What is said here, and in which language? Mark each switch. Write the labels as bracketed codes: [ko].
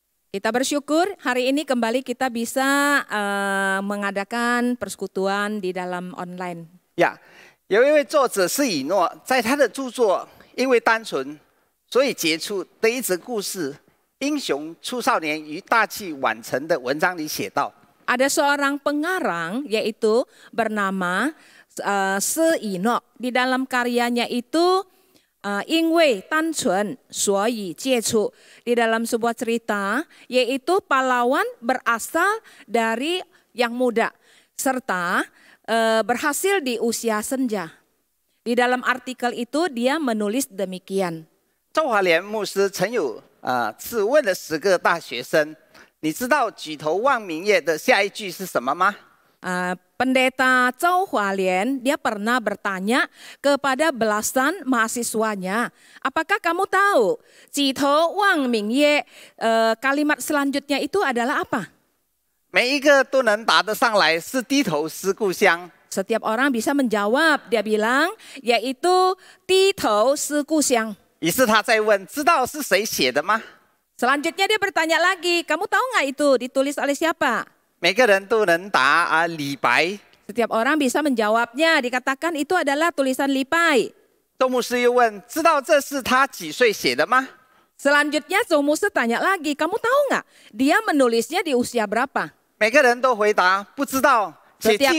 [id] Kita bersyukur hari ini kembali kita bisa mengadakan persekutuan di dalam online. [zh] 呀，有一位作者是以诺，在他的著作因为单纯，所以杰出的一则故事《英雄出少年与大器晚成》的文章里写道。 [id] Ada seorang pengarang yaitu bernama Se-Inok. Di dalam karyanya itu [zh] 因为单纯所以接触 [id] di dalam sebuah cerita yaitu pahlawan berasal dari yang muda serta berhasil di usia senja. Di dalam artikel itu dia menulis demikian. [zh] 周华莲牧师曾有次问了10个大学生，你知道举头望明月的下一句是什么吗？ [id] Pendeta Zhou Hualien dia pernah bertanya kepada belasan mahasiswanya, apakah kamu tahu [zh] Jito Wang Mingye [id] kalimat selanjutnya itu adalah apa? [zh] 每一个都能答得上来，是低头思故乡。 [id] Setiap orang bisa menjawab, dia bilang yaitu [zh] Tito Si Kuxiang. 于是他再问，知道是谁写的吗？ [id] Selanjutnya dia bertanya lagi, kamu tahu nggak itu ditulis oleh siapa? [zh] 每个人都能答李白。 [id] Setiap orang bisa menjawabnya, dikatakan itu adalah tulisan Li Pai. [zh] 周牧师又问，知道这是他几岁写的吗？ [id] Selanjutnya Zhou Musi tanya lagi, kamu tahu nggak dia menulisnya di usia berapa? [zh] 每个人都回答不知道，且